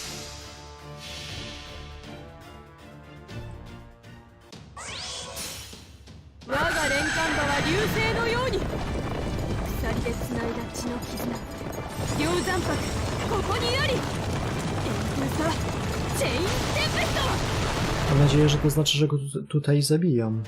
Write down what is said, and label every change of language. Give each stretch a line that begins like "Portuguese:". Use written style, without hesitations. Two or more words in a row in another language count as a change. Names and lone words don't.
Japanese: 我が連環馬は流星のように鎖でつないだ血の絆、龍山泊ここにあり。天空さチェインテンペスト。
Polish: Mam nadzieję, że to znaczy, że go tutaj zabiją.